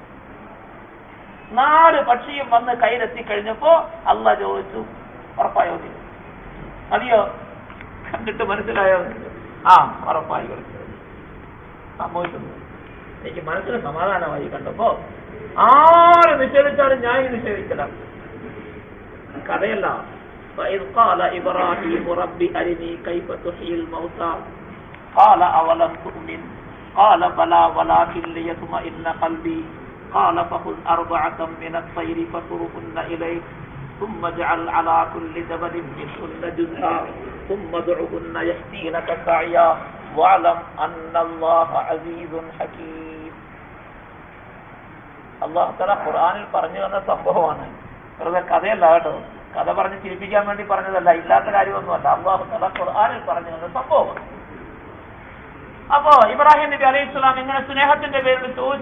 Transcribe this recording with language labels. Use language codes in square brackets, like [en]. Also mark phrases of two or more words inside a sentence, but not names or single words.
[ml] 4 പക്ഷിയും വന്ന് കയ്യിലെത്തിക്കഴിഞ്ഞപ്പോ അള്ളാഹ് ചോദിച്ചു, ഉറപ്പായോ നീ? മതിയോ? കണ്ടിട്ട് മനസ്സിലായോ? ആ, ഉറപ്പായി. സംഭവിക്കുന്നു. എനിക്ക് മനസ്സിന് സമാധാനമായി കണ്ടപ്പോ. ആര് നിഷേധിച്ചാലും ഞാൻ നിഷേധിക്കല. കഥയല്ല. [ar] وَإِذْ قَالَ إِبْرَاهِيمُ رَبِّ أَرِنِي كَيْفَ تُحْيِي الْمَوْتَى قَالَ أَوَلَمْ تُؤْمِنْ قَالَ بَلَى وَلَكِنْ لِيَطْمَئِنَّ قَلْبِي قَالَ فَخُذْ 4 مِنَ الطَّيْرِ فَصُرْهُنَّ إِلَيْكَ ثُمَّ اجْعَلْ عَلَى كُلِّ جَبَلٍ مِنْهُنَّ جُزْءًا ثُمَّ ادْعُهُنَّ يَأْتِينَكَ سَعْيًا وَاعْلَمْ أَنَّ اللَّهَ عَزِيزٌ حَكِيمٌ. الله تعالى [ml] ഖുർആനിൽ പറഞ്ഞു തന്ന സംഭവമാണ്. വെറുതെ കഥയല്ല കേട്ടോ, കഥ പറഞ്ഞ് ചിരിപ്പിക്കാൻ വേണ്ടി പറഞ്ഞതല്ല, ഇല്ലാത്ത കാര്യമൊന്നുമല്ല. [ar] الله تعالى [ml] ഖുർആനിൽ പറഞ്ഞു തന്ന സംഭവമാണ്. അപ്പോ ഇബ്രാഹിം നബി അലൈഹിസ്സലാം ഇങ്ങനെ സ്നേഹത്തിന്റെ പേരിൽ ചോദിച്ചു.